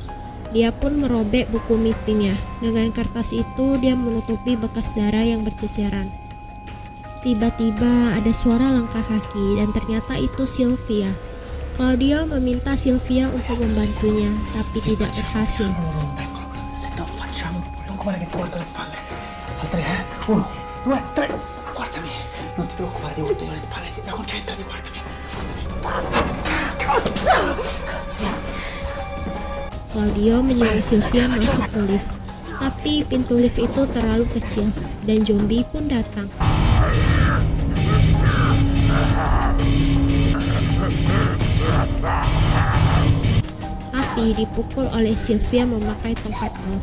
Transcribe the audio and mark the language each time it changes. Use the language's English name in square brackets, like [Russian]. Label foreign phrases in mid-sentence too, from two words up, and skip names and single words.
[Indonesian] Dia pun merobek buku meetingnya. Dengan kertas itu dia menutupi bekas darah yang berceceran. Tiba-tiba ada suara langkah kaki dan ternyata itu Sylvia. Claudio meminta Sylvia untuk membantunya, tapi tidak berhasil. [Italian] Se non facciamo, non guarda che ti guardo le spalle. Al 3, 1, 2, 3. Guardami, non ti preoccupare, ti guardo io le spalle, si concentrati, guardami. [Indonesian] Claudio menyuruh Sylvia masuk ke lift, tapi pintu lift itu terlalu kecil dan zombie pun datang. Tapi dipukul oleh Sylvia memakai tongkat golf.